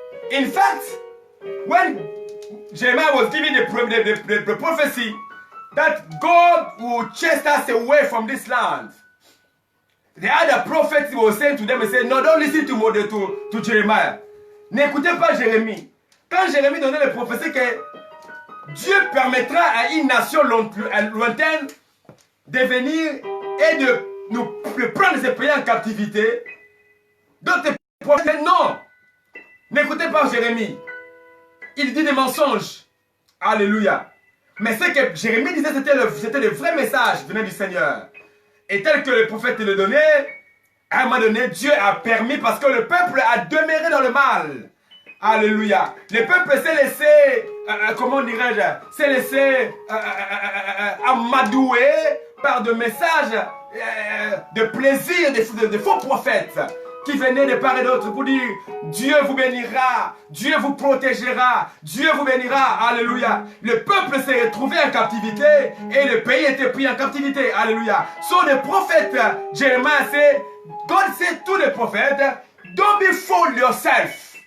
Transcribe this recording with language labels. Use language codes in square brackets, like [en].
[en] In fact, when Jeremiah was giving the prophecy that God will chase us away from this land, the other prophets were saying to them and saying, no, don't listen to Jeremiah. [fr] N'écoutez pas Jérémie. Quand Jérémie donnait les prophéties que Dieu permettra à une nation lointaine de venir et de prendre ces pays en captivité, d'autres prophètes, non, n'écoutez pas Jérémie. Il dit des mensonges. Alléluia. Mais ce que Jérémie disait, c'était le vrai message venant du Seigneur. Et tel que le prophète le donnait, à un moment donné, Dieu a permis, parce que le peuple a demeuré dans le mal. Alléluia. Le peuple s'est laissé, comment dirais-je, s'est laissé amadouer par des messages de plaisir de faux prophètes qui venaient de part et d'autre pour dire Dieu vous bénira, Dieu vous protégera, Dieu vous bénira. Alléluia. Le peuple s'est retrouvé en captivité et le pays était pris en captivité. Alléluia. [en] So the prophet Jeremiah said, God said to the prophet, don't be fooled yourself.